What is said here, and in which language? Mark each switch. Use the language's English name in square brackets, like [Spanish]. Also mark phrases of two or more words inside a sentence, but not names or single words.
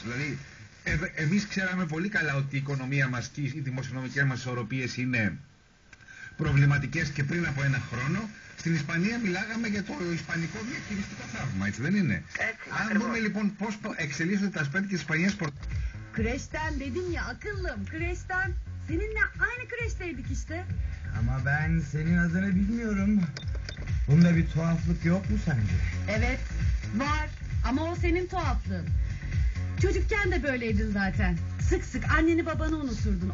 [Greek] Δηλαδή, εμείς ξέραμε πολύ καλά ότι η οικονομία μας και οι δημοσιονομικές μας ισορροπίες είναι προβληματικές και πριν από ένα χρόνο. Στην Ισπανία μιλάγαμε για το ισπανικό διαχειριστικό θαύμα, έτσι δεν είναι? Αν δούμε λοιπόν πώς εξελίσσονται τα σπέτια της Ισπανίας. [Turkish] Kreşten dedim ya akıllım, kreşten. Seninle aynı kreşteydik işte. Ama ben senin adını bilmiyorum. Bunda bir tuhaflık yok mu sence? Evet, var. Ama o senin tuhaflığın. Çocukken de böyleydin zaten. Sık sık anneni babanı unuturdun.